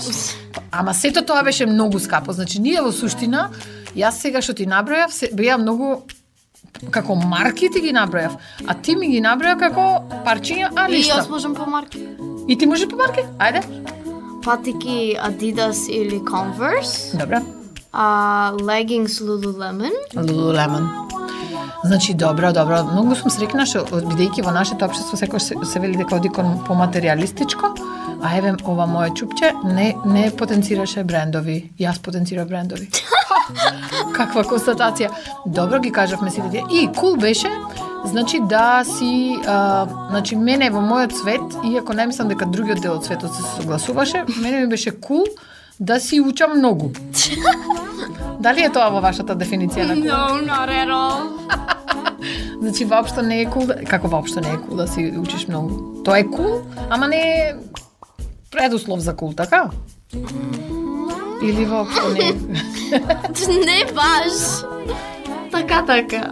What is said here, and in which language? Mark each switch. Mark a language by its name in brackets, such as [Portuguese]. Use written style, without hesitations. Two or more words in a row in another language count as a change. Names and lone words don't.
[Macedonian] Ама сето тоа беше многу скапо. Значи, ние во суштина, јас сега што ти набројав, беа многу како марки ти ги набројав, а ти ми ги наброја како парчиња, а И ништо. јас можам по марки. И ти можеш по марки? Ајде. Патики Adidas или Converse, Добро. leggings Lululemon. Lululemon. Значи, добро. Многу сум срекна што бидејќи во нашето општество секој се вели дека оди кон поматеријалистичко, а еве ова моје чупче не потенцираше брендови. Јас потенцирав брендови. Каква констатација. Добро ги кажавме сите тие. И кул беше, значи да си, значи мене во мојот свет, иако не мислам дека другиот дел од светот се согласуваше, мене ми беше кул да си учам многу. Дали е тоа во вашата дефиниција на кул? [English] No, not at all. [Macedonian] Значи воопшто не е кул, како воопшто не е кул да си учиш многу. Тоа е кул, ама не е предуслов за кул, така? Или воопшто не е? Не баш. Така.